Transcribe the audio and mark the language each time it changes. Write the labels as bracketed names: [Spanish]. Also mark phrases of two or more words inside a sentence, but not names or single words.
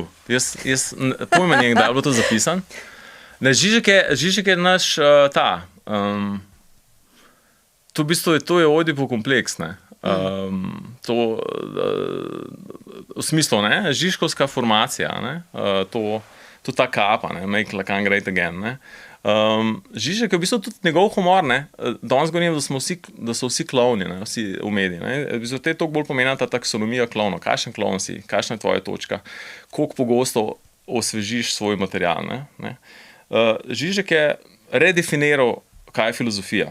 [Slovenian] Jaz pojma njega, da je bilo to zapisan. Ne, Žižek je naš to v bistvu je Oedipov kompleks, ne. V smislu, ne, Žižkovska formacija, ne, to ta kapa, ne, [English] make Lacan great again, [Slovenian] ne. Žižek je v bistvu tudi njegov humor, ne, danes govorim, da so vsi klovni, ne, vsi v mediji, ne, v bistvu te toliko bolj pomeni ta taksonomija klovno, kakšen klovn si, kakšna je tvoja točka, koliko pogosto osvežiš svoj material, ne. Žižek je redefiniral, kaj je filozofija.